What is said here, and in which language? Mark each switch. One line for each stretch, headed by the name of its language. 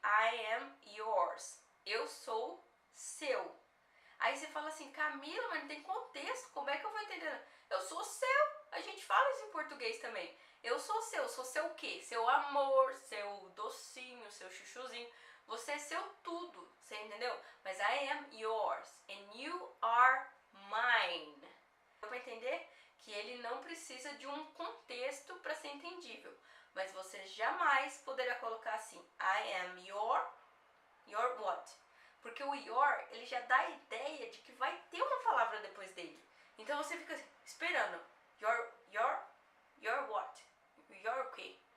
English: I am yours.
Portuguese: Eu sou seu. Aí você fala assim, Camila, mas não tem contexto, como é que eu vou entender? Eu sou seu. A gente fala isso em português também. Eu sou seu o quê? Seu amor, seu docinho, seu chuchuzinho. Você é seu tudo, você entendeu? Mas
English: I am yours and you are mine.
Portuguese: Dá pra entender que ele não precisa de um contexto para ser entendível. Mas você jamais poderá colocar assim,
English: I am your what?
Portuguese: Porque o your, ele já dá a ideia de que vai ter uma palavra depois dele. Então você fica esperando.
English: Your what?
Portuguese: Your o quê?